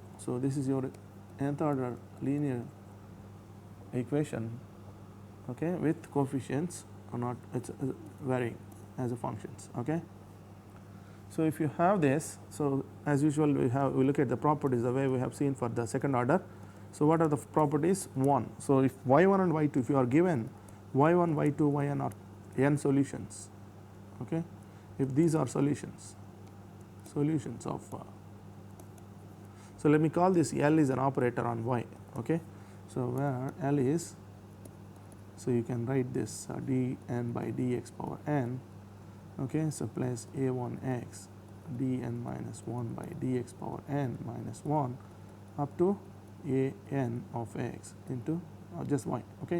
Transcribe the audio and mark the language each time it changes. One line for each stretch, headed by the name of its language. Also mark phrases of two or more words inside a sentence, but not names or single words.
English: So this is your nth order linear equation, okay, with coefficients or not, it's varying as a functions, okay. So if you have this, so as usual we look at the properties the way we have seen for the second order. So what are the properties? 1. So if y1 and y2, if you are given y1, y2, yn are n solutions, okay, if these are solutions of so let me call this L is an operator on y, okay. So where L is, so you can write this dn by dx power n, okay, so plus a1x dn minus 1 by dx power n minus 1 up to a n of x into just y, okay.